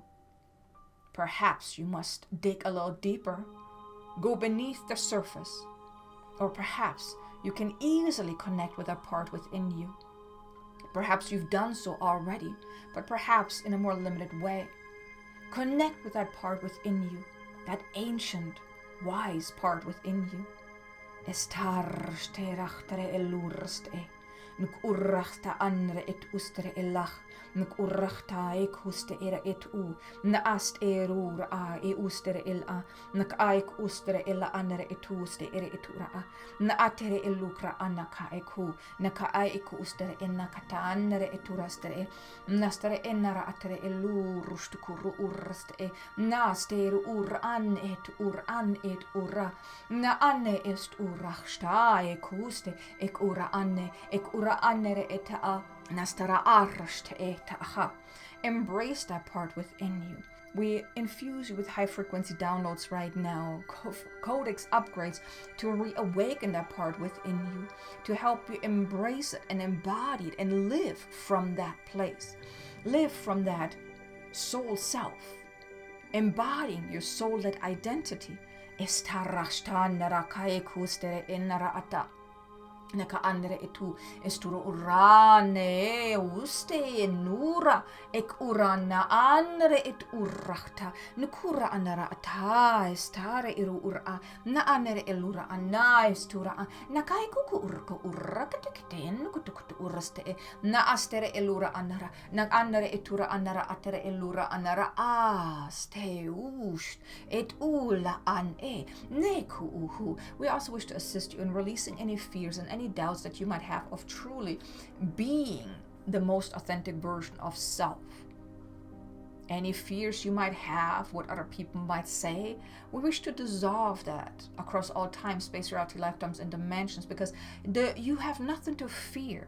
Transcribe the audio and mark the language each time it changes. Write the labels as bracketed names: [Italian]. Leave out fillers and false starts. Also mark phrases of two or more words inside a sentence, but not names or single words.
[English] Perhaps you must dig a little deeper, go beneath the surface, or perhaps you can easily connect with that part within you. Perhaps you've done so already, but perhaps in a more limited way. Connect with that part within you, that ancient, wise part within you. Estar sterachtere elurste, nuk urrachta andre et ustere elach, nuk urrachta ek huste era et u, na ast erur a e ustere ela, nak aik ustere ela andre et uste ere etura a, na atere elukra anaka eku, naka aik ustere enakata andre eturastere, nastere enara atere elurustukuru urraste, nasteru ur an et ura, na anne est urachsta ek uste, ek ura anne, ek ura ura anere eta nastara arshte eta. Embrace that part within you. We infuse you with high frequency downloads right now, codex upgrades to reawaken that part within you, to help you embrace it and embody it and live from that place. Live from that soul self, embodying your soul-led identity. Naka andere etu esturo urane uste nura ek urana andere et urrachta nukura anara ata estare iru ura na andere elura ana estura nakai kuku urko urrakatekten kutukut uraste na astere elura anara na andere etura anara atere elura anara aste ush et ula an neku uhu. We also wish to assist you in releasing any fears and any doubts that you might have of truly being the most authentic version of self. Any fears you might have, what other people might say, we wish to dissolve that across all time, space, reality, lifetimes, and dimensions, because you have nothing to fear.